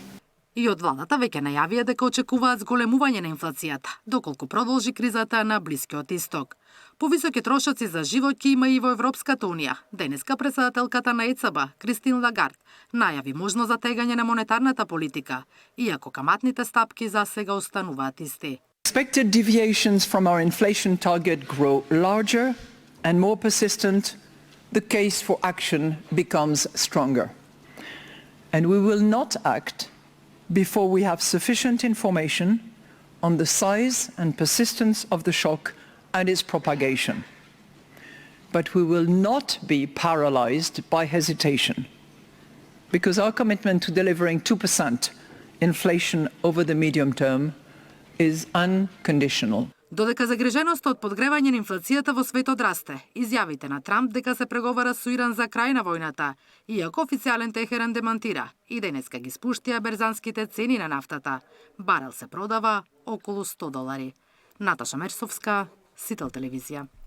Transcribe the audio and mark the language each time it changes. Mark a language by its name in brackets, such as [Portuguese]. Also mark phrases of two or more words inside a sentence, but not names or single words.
[Macedonian] И од владата веќе најавија дека очекуваат зголемување на инфлацијата, доколку продолжи кризата на Блискиот Исток. Повисоки трошоци за живот ќе има и во Европската унија. Денеска председателката на ЕЦБ, Кристин Лагард, најави можност за тегање на монетарната политика, иако каматните стапки за сега остануваат исти. [English] Expected deviations from our inflation target grow larger and more persistent, the case for action becomes stronger. And we will not act before we have sufficient information on the size and persistence of the shock and its propagation. But we will not be paralyzed by hesitation, because our commitment to delivering 2% inflation over the medium term is unconditional. [Macedonian] Додека загриженоста од подгревање на инфлацијата во светот расте, изјавите на Трамп дека се преговара со Иран за крај на војната, иако официјален Техеран демантира, и денеска ги спуштија берзанските цени на нафтата. Барел се продава околу $100. Наташа Мерсовска, Сител телевизија.